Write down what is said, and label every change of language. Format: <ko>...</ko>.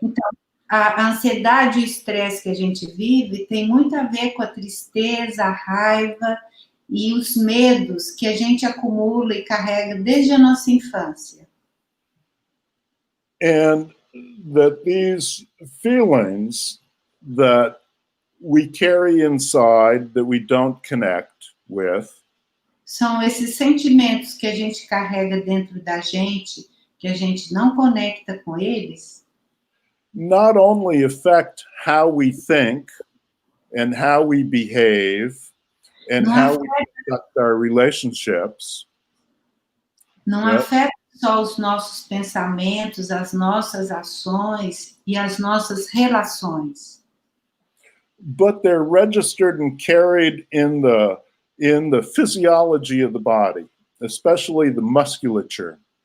<pt>Então, a ansiedade e o estresse que a gente vive tem muito a ver com a tristeza, a raiva e os medos que a gente acumula e carrega desde a nossa infância.</pt> <en>And that these feelings that we carry inside that we don't connect with</en> <pt>São esses sentimentos que a gente carrega dentro da gente, que a gente não conecta com eles,</pt> <en>not only affect how we think and how we behave and how we conduct our relationships.</en> <pt>Não afeta só os nossos pensamentos, as nossas ações e as nossas relações.</pt> <en>But they're registered and carried in the physiology of the body, especially the musculature.</en>